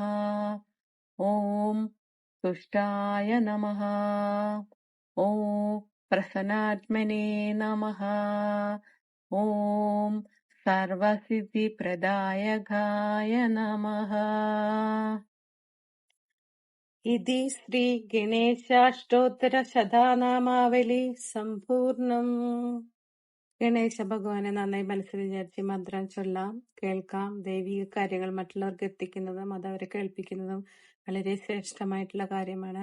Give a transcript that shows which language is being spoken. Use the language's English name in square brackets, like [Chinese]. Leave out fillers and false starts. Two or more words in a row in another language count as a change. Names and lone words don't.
[Sanskrit] ॐ तुष्टाय नमः। ॐ प्रसन्नात्मने नमः। ॐ सर्वसिद्धिप्रदायकाय नमः। इति ശ്രീഗണേശാഷ്ടോത്തരശതനാമാവലി സമ്പൂർണം. [Malayalam] ഗണേശ ഭഗവാനെ നന്നായി മനസ്സിൽ വിചാരിച്ച് മന്ത്രം ചൊല്ലാം, കേൾക്കാം. ദൈവിക കാര്യങ്ങൾ മറ്റുള്ളവർക്ക് എത്തിക്കുന്നതും അതവരെ കേൾപ്പിക്കുന്നതും വളരെ ശ്രേഷ്ഠമായിട്ടുള്ള കാര്യമാണ്.